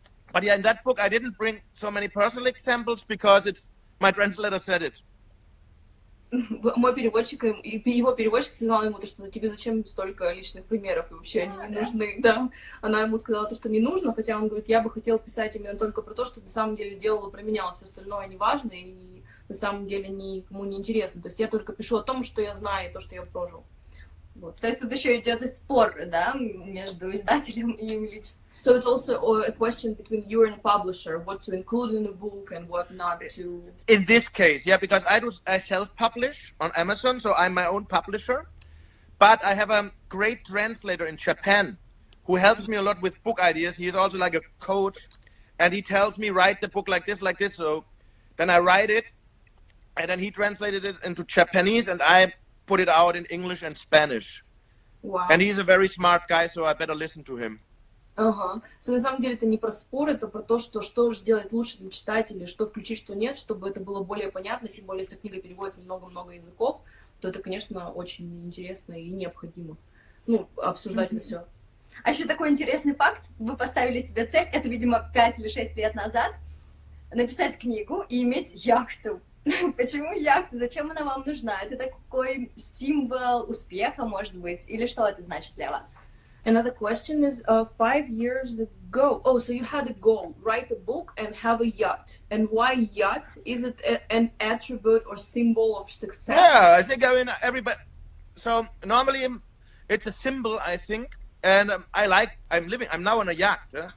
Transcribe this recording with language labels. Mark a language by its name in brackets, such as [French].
[English] But yeah, in that book, I didn't bring so many personal examples because my translator said it. [Russian] Мой переводчик, его переводчик сказал ему, что тебе зачем столько личных примеров, и вообще они не нужны, да. Она ему сказала, что не нужно, хотя он говорит, я бы хотел писать именно только про то, что на самом деле делала, применяла, все остальное не важно, и на самом деле никому не интересно. То есть я только пишу о том, что я знаю, и то, что я прожил. Вот. То есть тут еще идет и спор, да, между издателем и им лично. [English] So it's also a question between you and a publisher, what to include in a book and what not to. In this case, yeah, because I self-publish on Amazon, so I'm my own publisher. But I have a great translator in Japan who helps me a lot with book ideas. He is also like a coach, and he tells me write the book like this. So then I write it, and then he translated it into Japanese, and I put it out in English and Spanish. Wow. And he's a very smart guy, so I better listen to him. [Russian] Ага. So, на самом деле это не про спор, это про то, что сделать лучше для читателей, что включить, что нет, чтобы это было более понятно, тем более, если книга переводится на много-много языков, то это, конечно, очень интересно и необходимо. Обсуждать это все. А еще такой интересный факт. Вы поставили себе цель, это, видимо, 5 или 6 лет назад, написать книгу и иметь яхту. Почему яхта? Зачем она вам нужна? Это такой символ успеха, может быть? Или что это значит для вас? [English] Another question is, 5 years ago, so you had a goal, write a book and have a yacht. And why yacht? Is it an attribute or symbol of success? Yeah, I think, everybody, so normally it's a symbol, I think, and I'm now on a yacht.